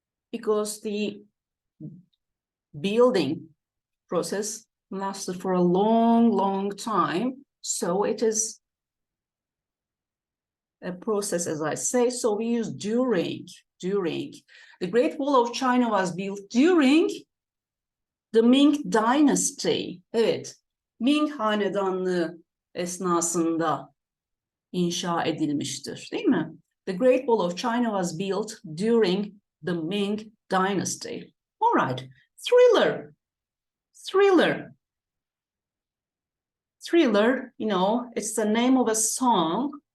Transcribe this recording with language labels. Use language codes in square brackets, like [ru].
[en] Because the building process lasted for a long, long time. So it is a process, as I say. So we use during. during. The Great Wall of China was built during the Ming Dynasty. [tr] Evet, Ming Hanedanlığı esnasında inşa edilmiştir, değil mi? [en] The Great Wall of China was built during the Ming Dynasty. All right. Thriller. Thriller. Thriller, you know, it's the name of a song.